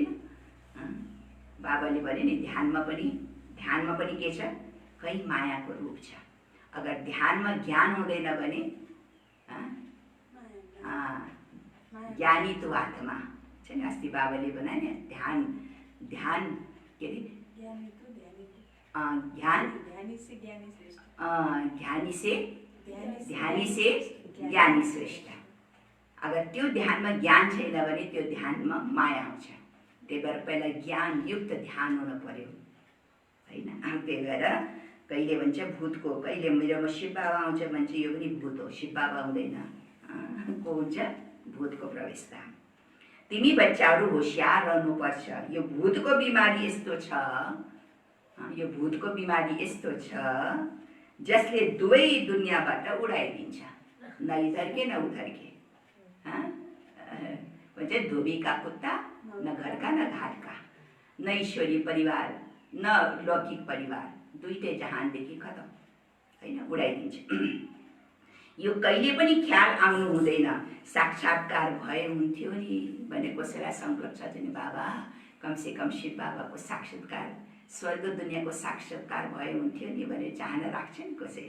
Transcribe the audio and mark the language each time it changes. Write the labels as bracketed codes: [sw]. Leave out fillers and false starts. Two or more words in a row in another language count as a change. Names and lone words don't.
[ne] बाबाले भने नि, ध्यानमा पनि के छ? कहीँ मायाको रूप छ। अगर ध्यानमा ज्ञान हुँदैन भने ज्ञानी तो आत्मा छ नि। अस्ति बाबाले भने नि, ध्यान के अरे? [hi] ध्यानी से ज्ञानी श्रेष्ठ। [ne] अगर त्यो ध्यानमा ज्ञान छैन भने त्यो ध्यानमा माया आउँछ। त्यही भएर पहिला ज्ञानयुक्त ध्यान हुनु पर्यो होइन। त्यही भएर कहिले भन्छ भूतको, कहिले मेरोमा शिव बाबा आउँछ भन्छ यो पनि भूत हो, शिव बाबा आउँदैन। को हुन्छ? भूतको प्रवेशता। तिमी बच्चाहरू होशियार रहनुपर्छ। यो भूतको बिमारी यस्तो छ, यो भूतको बिमारी यस्तो छ जसले दुवै दुनियाँबाट उडाइदिन्छ, [hi] न इधर के न उधर के। [ne] भन्छ [hi] धोबी का कुत्ता, न घर का न घाट का, [ne] न ईश्वरीय परिवार न लौकिक परिवार, दुईटै जहानदेखि खतम होइन, उडाइदिन्छ। यो कहिले पनि ख्याल आउनु हुँदैन। साक्षात्कार भए हुन्थ्यो नि भने कसैलाई सङ्कल्प छ नि, बाबा कमसे कम शिव बाबाको साक्षात्कार, स्वर्ग दुनियाँको साक्षात्कार भए हुन्थ्यो नि भने चाहना राख्छ नि कसैले।